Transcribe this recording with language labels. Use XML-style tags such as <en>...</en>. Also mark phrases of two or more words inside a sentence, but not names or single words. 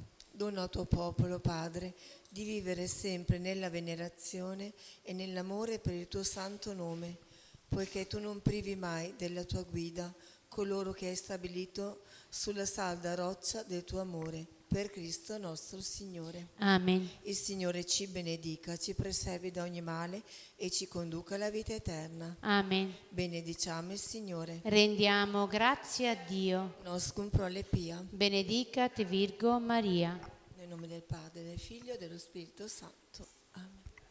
<it>Dona al tuo popolo, Padre, di vivere sempre nella venerazione e nell'amore per il tuo santo nome, poiché tu non privi mai della tua guida coloro che hai stabilito sulla salda roccia del tuo amore, per Cristo nostro Signore. Amen. Il Signore ci benedica, ci preservi da ogni male e ci conduca alla vita eterna. Amen. Benediciamo il Signore. Rendiamo grazie a Dio.</it> <la>Noscum prole pia. Benedicat Virgo Maria.</la> <it>Nel nome del Padre, del Figlio e dello Spirito Santo. Amen.</it>